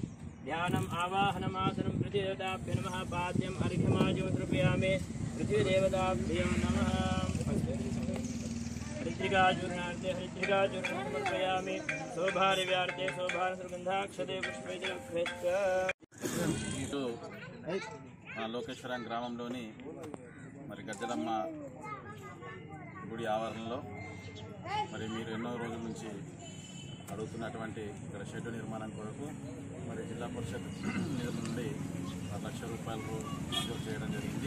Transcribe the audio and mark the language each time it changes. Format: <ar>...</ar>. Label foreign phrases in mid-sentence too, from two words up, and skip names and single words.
<sa>ध्यानम् आवाहनमासनं पृथ्वीदेवताभ्यो नमः। पाद्यम् अर्घ्यमाज्यं समर्पयामि। पृथ्वीदेवताभ्यो नमः। हरिद्रिकाचूर्णार्थे हरिद्रिकाचूर्णं समर्पयामि। शोभारव्यार्थे शोभारसुगन्धाक्षते पुष्पैर्भेत्क।</sa> <te>లోకేశ్వరం గ్రామంలోని మరి గజ్జలమ్మ గుడి ఆవరణలో మరి మీరు ఎన్నో రోజుల నుంచి అడుగుతున్నటువంటి ఇక్కడ షెడ్డు నిర్మాణం కొరకు మరి జిల్లా పరిషత్ నిధుల నుండి 10 లక్షల రూపాయలు మంజూరు చేయడం జరిగింది.</te>